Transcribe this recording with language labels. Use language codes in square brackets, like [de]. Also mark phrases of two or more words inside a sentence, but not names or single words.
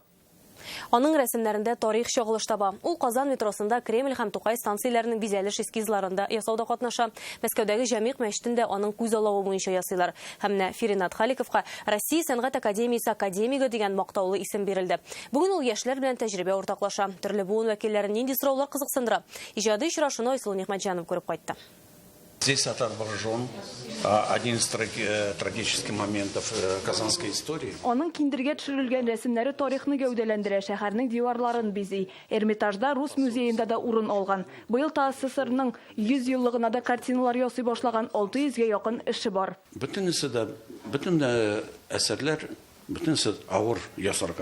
[tt] Аның рәсемнәрендә тарих чагылыш таба. Ул Казан метросында Кремль һәм Тукай станцияләренең бизәлеш эскизларында ясауда катнаша. Мәскәүдәге Җәмигъ мәчетендә аның күз алавы буенча ясыйлар. Һәм Фиринат Халиковка Россия сәнгать академиясе академигы дигән мактаулы исем бирелде. Бүген ул яшьләр белән тәҗрибә уртаклаша. Төрле буын вәкилләрен нинди сораулар кызыксындыра. Иҗади очрашуны Айсыл Нигъмәтҗанов күреп кайтты. [ru] Здесь отображен один из трагических моментов казанской истории. [tt] Аның киндергә төшерелгән рәсемнәре тарихны гәүдәләндерә, шәһәрнең диварларын бизей. Эрмитажда Рус музеенда да урын алган. Быел та СССРның 100 еллыгына да картиналар ясый башлаган 600-гә якын эше бар. Bütün әсәрләр, бөтенесе авыр ясарга.